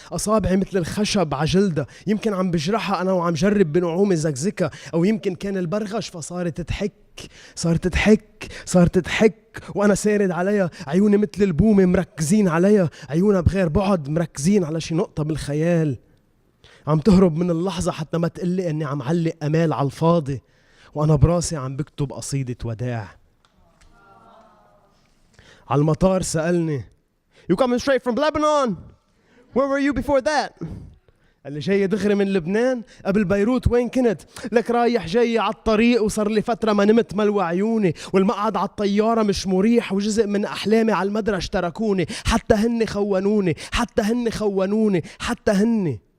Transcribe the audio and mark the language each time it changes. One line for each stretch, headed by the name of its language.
Arabic: اصابعي مثل الخشب عجلدة، يمكن عم بجرحها انا وعم جرب بنعومي زكزكها، او يمكن كان البرغش فصارت تضحك، صارت تضحك، صارت تضحك وانا سارد عليها. عيوني مثل البومة مركزين عليها، عيونها بغير بعد مركزين على شي نقطة بالخيال. عم تهرب من اللحظة حتى ما تقلي اني عم علق امال على الفاضي، وانا براسي عم بكتب قصيدة وداع. على المطار سألني
English: You coming straight from Lebanon? Where were you before that?
Arabic: قال لي جاي دغري من لبنان. قبل بيروت وين كنت؟ لك رايح جاي على الطريق وصار لي فترة ما نمت ملوى عيوني، والمقعد على الطيارة مش مريح، وجزء من أحلامي على المدرج تركوني، حتى هن خونوني، حتى هن خونوني، حتى هن.